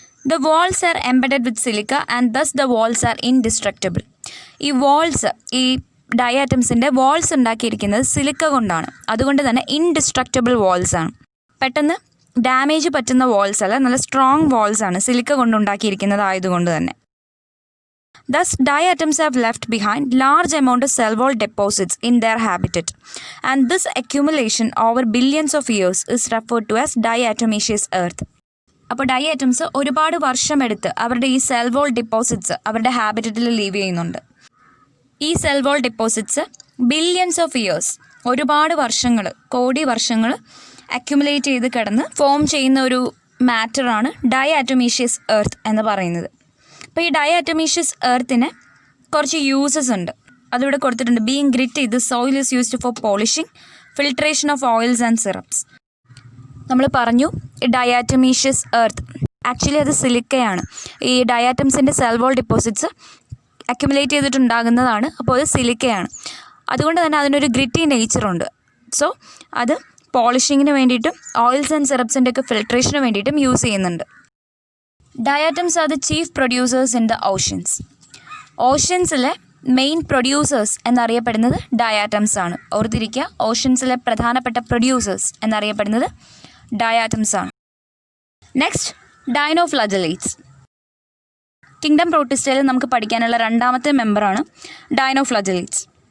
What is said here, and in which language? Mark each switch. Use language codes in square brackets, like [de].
[en] The walls are embedded with silica and thus the walls are indestructible. [ml] ഈ walls, ഈ ഡയാറ്റംസിൻ്റെ walls ഉണ്ടാക്കിയിരിക്കുന്നത് silica കൊണ്ടാണ്. അതുകൊണ്ട് തന്നെ ഇൻഡിസ്ട്രക്റ്റബിൾ വാൾസ് ആണ്. പെട്ടെന്ന് ഡാമേജ് പറ്റുന്ന വാൾസ് അല്ല, നല്ല സ്ട്രോങ് വാൾസ് ആണ്, സിലിക്ക കൊണ്ടുണ്ടാക്കിയിരിക്കുന്നത് ആയതുകൊണ്ട് തന്നെ. [en] Thus, diatoms have left behind large amount of cell wall deposits in their habitat, and this accumulation over billions of years is referred to as diatomaceous earth. [ml] അപ്പോൾ diatoms ഒരുപാട് വർഷമെടുത്ത് അവരുടെ ഈ cell wall deposits അവരുടെ ഹാബിറ്ററ്റിൽ leave ചെയ്യുന്നുണ്ട്. ഈ cell wall deposits billions of years, ഒരുപാട് വർഷങ്ങൾ, കോടി വർഷങ്ങൾ അക്യുമുലേറ്റ് ചെയ്ത് കിടന്ന് ഫോം ചെയ്യുന്ന ഒരു മാറ്ററാണ് ഡയാറ്റോമീഷ്യസ് എർത്ത് എന്ന് പറയുന്നത്. അപ്പോൾ ഈ ഡയാറ്റോമീഷ്യസ് എർത്തിന് കുറച്ച് യൂസസ് ഉണ്ട്. അതിവിടെ കൊടുത്തിട്ടുണ്ട്. [en] Being gritted, the soil is used for polishing, filtration of oils and syrups. [ml] നമ്മൾ പറഞ്ഞു ഈ ഡയാറ്റോമീഷ്യസ് എർത്ത് ആക്ച്വലി അത് സിലിക്കയാണ്. ഈ ഡയാറ്റംസിൻ്റെ സെൽ വോൾ ഡിപ്പോസിറ്റ്സ് അക്യുമുലേറ്റ് ചെയ്തിട്ടുണ്ടാകുന്നതാണ്. അപ്പോൾ അത് സിലിക്കയാണ്. അതുകൊണ്ട് തന്നെ അതിനൊരു ഗ്രിറ്റി നേച്ചറുണ്ട്. സോ അത് പോളിഷിങ്ങിന് വേണ്ടിയിട്ടും ഓയിൽസ് ആൻഡ് സിറപ്സിൻ്റെ ഒക്കെ ഫിൽട്രേഷന് വേണ്ടിയിട്ടും യൂസ് ചെയ്യുന്നുണ്ട്. [en] Diatoms are the chief producers in the oceans. [ml] ഓഷ്യൻസിലെ main producers എന്നറിയപ്പെടുന്നത് ഡയാറ്റംസ് ആണ്. ഓർത്തിരിക്കുക, ഓഷ്യൻസിലെ പ്രധാനപ്പെട്ട പ്രൊഡ്യൂസേഴ്സ് എന്നറിയപ്പെടുന്നത് ഡയാറ്റംസ് ആണ്. നെക്സ്റ്റ്, ഡൈനോഫ്ലജലേറ്റ്സ്. കിങ്ഡം പ്രോട്ടിസ്റ്റയിൽ നമുക്ക് പഠിക്കാനുള്ള രണ്ടാമത്തെ മെമ്പറാണ് ഡൈനോഫ്ലജലേറ്റ്സ്.